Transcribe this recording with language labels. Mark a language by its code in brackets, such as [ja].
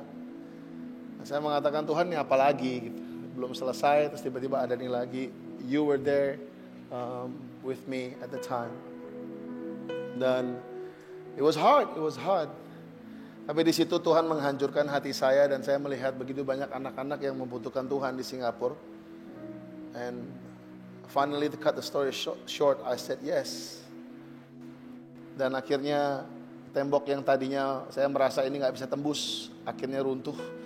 [id] Nah, saya mengatakan Tuhan ini apa lagi gitu. Belum selesai terus tiba-tiba ada nih lagi. [en] You were there with me at the time. [id] Dan [en] it was hard. [id] Tapi di situ Tuhan menghancurkan hati saya dan saya melihat begitu banyak anak-anak yang membutuhkan Tuhan di Singapura. [en] And finally to cut the story short, I said yes. [id] Dan akhirnya tembok yang tadinya saya merasa ini gak bisa tembus, akhirnya runtuh.